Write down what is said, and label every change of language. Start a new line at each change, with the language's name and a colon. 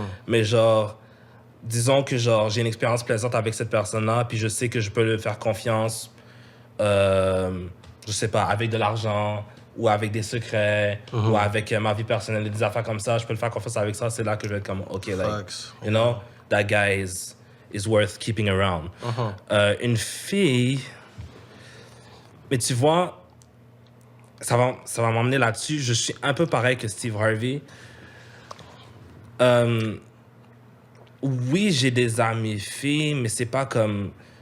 French: Mais genre, disons que genre, j'ai une expérience plaisante avec cette personne-là, puis je sais que je peux le faire confiance, je sais pas, avec de l'argent, ou avec des secrets, ou avec ma vie personnelle, des affaires comme ça. Je peux le faire confiance avec ça. C'est là que je vais être comme, OK, like,
English: Facts. you know, that guy is worth keeping around.
French: Une fille... Mais tu vois, ça va m'emmener là-dessus. Je suis un peu pareil que Steve Harvey. Oui, j'ai des amis filles, mais c'est pas comme...